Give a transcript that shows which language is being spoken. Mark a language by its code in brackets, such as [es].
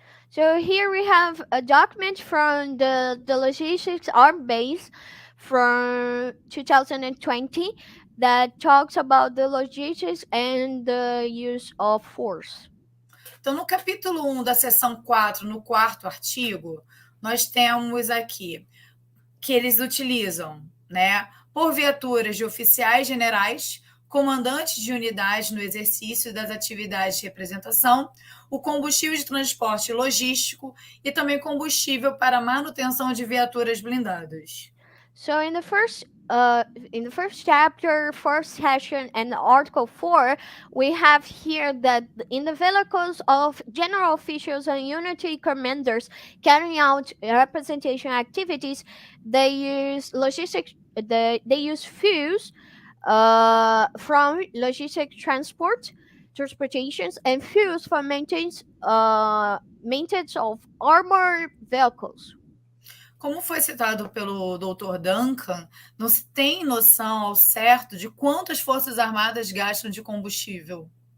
[en] So here we have a document from the Logistics Arm Base from 2020 that talks about the logistics and the use of force. [pt] Então, no capítulo 1 da seção 4, no 4º artigo, nós temos aqui que eles utilizam, né, por viaturas de oficiais generais, comandantes de unidades no exercício das atividades de representação, o combustível de transporte logístico e também combustível para manutenção de viaturas blindadas. [en] So in the first chapter, first section, and Article 4, we have here that in the vehicles of general officials and unity commanders carrying out representation activities, they use fuels from logistic transportations and fuels for maintenance of armored vehicles. [pt] Como foi citado pelo Dr. Duncan, não se tem noção ao certo de quanto as Forças Armadas gastam de combustível.